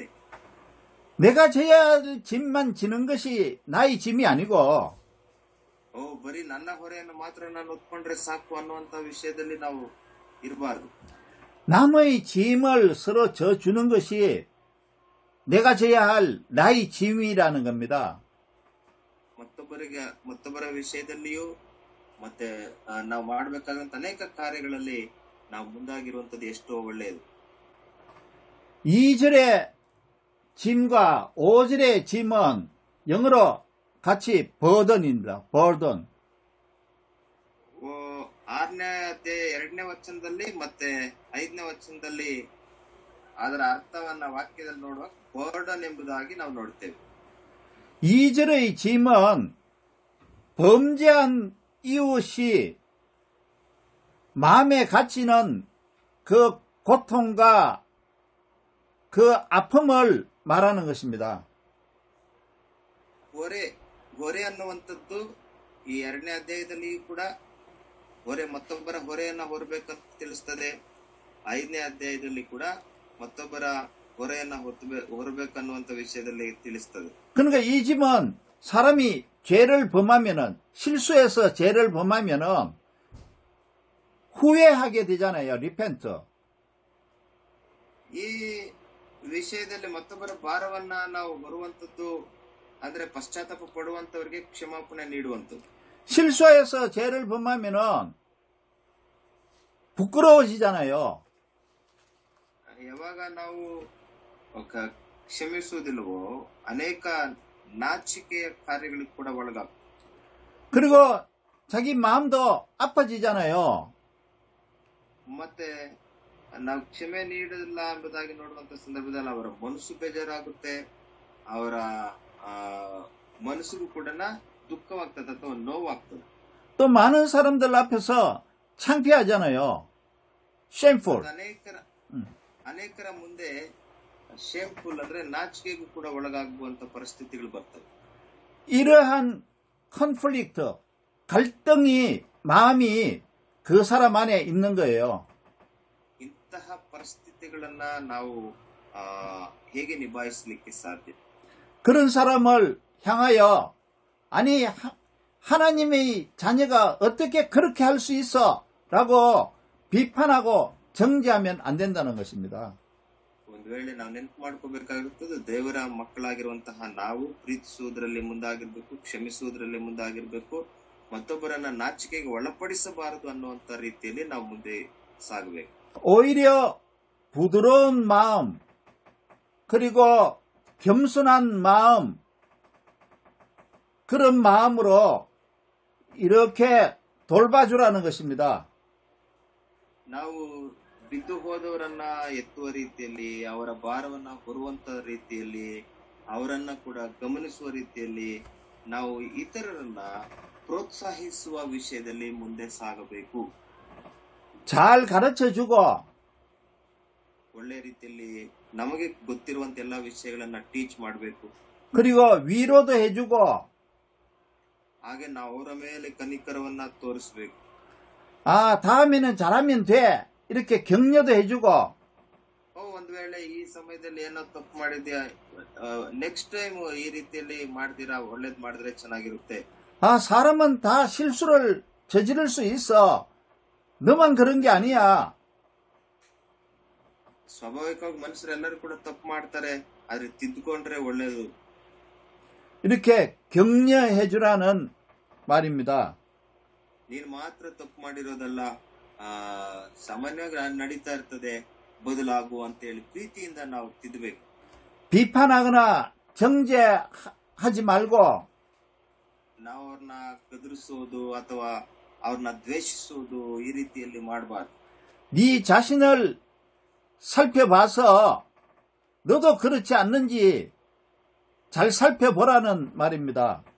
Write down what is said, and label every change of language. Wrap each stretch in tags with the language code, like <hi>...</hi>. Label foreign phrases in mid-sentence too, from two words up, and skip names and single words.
<ko>내가 져야 할 짐만 지는 것이 나의 짐이 아니고</ko> <kn>ಬರೀ ನನ್ನ ಹೊರೆಯನ್ನು ಮಾತ್ರ ನಾನು ಹೊತ್ಕೊಂಡ್ರೆ ಸಾಕು ಅನ್ನುವಂತ ವಿಷಯದಲ್ಲಿ ನಾವು ಇರಬಾರ್ದು.</kn> <ko>남의 짐을 서로 져주는 것이 내가 져야 할 나의 짐이라는 겁니다.</ko> <kn>ಮತ್ತೊಬ್ಬರ ವಿಷಯದಲ್ಲಿಯೂ ಮತ್ತೆ ನಾವು ಮಾಡಬೇಕಾದಂತ ಅನೇಕ ಕಾರ್ಯಗಳಲ್ಲಿ ನಾವು ಮುಂದಾಗಿರುವಂತದ್ದು ಎಷ್ಟೋ ಒಳ್ಳೆಯದು.</kn> <ko>2절의 짐과 5절의 짐은 영어로 같이 burden입니다. burden.</ko> <kn>6ನೇ ಅಧ್ಯಾಯ 2ನೇ ವಚನದಲ್ಲಿ ಮತ್ತೆ 5ನೇ ವಚನದಲ್ಲಿ ಅದರ ಅರ್ಥವನ್ನ ವಾಕ್ಯದಲ್ಲಿ ನೋಡುವಾಗ ಬರ್ಡನ್ ಎಂಬುದಾಗಿ ನಾವು ನೋಡ್ತೇವೆ.</kn> <ko>2절의 짐은 범죄한 이웃이 마음에 갇히는 그 고통과 그 아픔을 말하는 것입니다.</ko> <kn>ಹೊರೆ ಅನ್ನುವಂಥದ್ದು ಈ 2ನೇ ಅಧ್ಯಾಯದಲ್ಲಿಯೂ ಕೂಡ ಮತ್ತೊಬ್ಬರ ಹೊರೆಯನ್ನ ಹೊರಬೇಕಂತ ತಿಳಿಸ್ತದೆ. 5ನೇ ಅಧ್ಯಾಯದಲ್ಲಿ ಕೂಡ ಮತ್ತೊಬ್ಬರ ಹೊರೆಯನ್ನ ಹೊರಬೇಕನ್ನುವಂತ ವಿಷಯದಲ್ಲಿ ತಿಳಿಸ್ತದೆ.</kn> <ko>그러니까 이 짐은 사람이 죄를 범하면은, 실수해서 죄를 범하면은 후회하게 되잖아요. 리펜트.</ko> <kn>ಈ ವಿಷಯದಲ್ಲಿ ಮತ್ತೊಬ್ಬರ ಭಾರವನ್ನ ನಾವು ಹೊರುವಂತದ್ದು ಅಂದ್ರೆ ಪಶ್ಚಾತ್ತಾಪ ಪಡುವಂತವರಿಗೆ ಕ್ಷಮಾಪಣೆ ನೀಡುವಂಥದ್ದು.</kn> <ko>실수해서 죄를 범하면은 부끄러워지잖아요.</ko> <kn>ಯಾವಾಗ ನಾವು ಕ್ಷಮಿಸುವುದಿಲ್ಲವೋ ಅನೇಕ ನಾಚಿಕೆಯ ಕಾರ್ಯಗಳಿಗೆ ಕೂಡ ಒಳಗಾಗ.</kn> <ko>그리고 자기 마음도 아파지잖아요.</ko> <kn>ಮತ್ತೆ ನಾವು ಕ್ಷಮೆ ನೀಡಲಿಲ್ಲ ಎಂಬುದಾಗಿ ನೋಡುವಂತ ಸಂದರ್ಭದಲ್ಲಿ ಅವರ ಮನಸ್ಸು ಬೇಜಾರಾಗುತ್ತೆ, ಅವರ ಮನಸ್ಸಿಗೂ ಕೂಡ ದುಃಖವಾಗ್ತದೆ ಅಥವಾ ನೋವಾಗ್ತದೆ.</kn> <ko>또 많은 사람들 앞에서 창피하잖아요. shameful.</ko> <kn>ಅನೇಕರ ಮುಂದೆ ಶೇಮ್ಫುಲ್ ಅಂದ್ರೆ ನಾಚಿಕೆಗೂ ಕೂಡ ಒಳಗಾಗುವಂತ ಪರಿಸ್ಥಿತಿಗಳು ಬರ್ತವೆ.</kn> <ko>이러한 컨플릭트, 갈등이 마음이 그 사람 안에 있는 거예요.</ko> <kn>ಇಂತಹ ಪರಿಸ್ಥಿತಿಗಳನ್ನ ನಾವು ಹೇಗೆ ನಿಭಾಯಿಸಲಿಕ್ಕೆ ಸಾಧ್ಯ?</kn> <ko>그런 사람을 향하여 아니 하나님의 자녀가 어떻게 그렇게 할 수 있어? 라고 비판하고 정죄하면 안 된다는 것입니다.</ko> <kn>ಒಂದು ವೇಳೆ ನಾವು ನೆನಪು ಮಾಡ್ಕೋಬೇಕಾಗಿರುತ್ತದೆ, ದೇವರ ಮಕ್ಕಳಾಗಿರುವಂತಹ ನಾವು ಪ್ರೀತಿಸುವುದರಲ್ಲಿ ಮುಂದಾಗಿರ್ಬೇಕು, ಕ್ಷಮಿಸುವುದರಲ್ಲಿ ಮುಂದಾಗಿರ್ಬೇಕು, ಮತ್ತೊಬ್ಬರನ್ನ ನಾಚಿಕೆಗೆ ಒಳಪಡಿಸಬಾರದು ಅನ್ನುವಂತ ರೀತಿಯಲ್ಲಿ ನಾವು ಮುಂದೆ ಸಾಗಬೇಕು.</kn> <ko>오히려 부드러운 마음, 그리고 겸손한 마음, 그런 마음으로 이렇게 돌봐주라는 것입니다.</ko> <kn>ನಾವು ಬಿದ್ದು ಹೋದವರನ್ನ ಎತ್ತುವ ರೀತಿಯಲ್ಲಿ, ಅವರ ಭಾರವನ್ನ ಹೊರುವಂತ ರೀತಿಯಲ್ಲಿ, ಅವರನ್ನ ಕೂಡ ಗಮನಿಸುವ ರೀತಿಯಲ್ಲಿ ನಾವು ಇತರರನ್ನ ಪ್ರೋತ್ಸಾಹಿಸುವ ವಿಷಯದಲ್ಲಿ ಮುಂದೆ ಸಾಗಬೇಕು.</kn> <ko>잘 가르쳐주고</ko> <kn>ಒಳ್ಳೆ ರೀತಿಯಲ್ಲಿ ನಮಗೆ ಗೊತ್ತಿರುವಂತ ಎಲ್ಲಾ ವಿಷಯಗಳನ್ನ ಟೀಚ್ ಮಾಡಬೇಕು.</kn> <ko>그리고 위로도 해주고</ko> <kn>ಹಾಗೆ ನಾವು ಅವರ ಮೇಲೆ ಕನಿಕರವನ್ನ ತೋರಿಸಬೇಕು.</kn> <ko>다음에는 잘하면 돼. 이렇게 격려도 해주고</ko> <kn>ಒಂದು ವೇಳೆ ಈ ಸಮಯದಲ್ಲಿ ಏನೋ ತಪ್ಪು ಮಾಡಿದ್ಯಾ,</kn> <en>next time</en> <kn>ಈ ರೀತಿಯಲ್ಲಿ ಮಾಡ್ತೀರಾ, ಒಳ್ಳೇದ್ ಮಾಡಿದ್ರೆ ಚೆನ್ನಾಗಿರುತ್ತೆ.</kn> <ko>사람은 다 실수를 저지를 수 있어. 너만 그런 게 아니야.</ko> <kn>ಸ್ವಾಭಾವಿಕವಾಗಿ ಮನುಷ್ಯರೆಲ್ಲರೂ ಕೂಡ ತಪ್ಪು ಮಾಡ್ತಾರೆ, ಆದ್ರೆ ತಿದ್ದುಕೊಂಡ್ರೆ ಒಳ್ಳೇದು.</kn> <ko>이렇게 격려해주라는 말입니다.</ko> <kn>ನೀನು ಮಾತ್ರ ತಪ್ಪು ಮಾಡಿರೋದಲ್ಲ, ಸಾಮಾನ್ಯವಾಗಿ ನಡೀತಾ ಇರ್ತದೆ, ಬದಲಾಗು ಅಂತ ಹೇಳಿ ಪ್ರೀತಿಯಿಂದ ನಾವು ತಿದ್ದಬೇಕು.</kn> <ko>비판하거나 정죄하지 말고</ko> <kn>ನಾವು ಅವ್ರನ್ನ ಗದರಿಸೋದು ಅಥವಾ ಅವ್ರನ್ನ ದ್ವೇಷಿಸೋದು ಈ ರೀತಿಯಲ್ಲಿ ಮಾಡಬಾರ್ದು.</kn> <ko>네 자신을 살펴봐서 너도 그렇지 않는지 잘 살펴보라는 말입니다.</ko>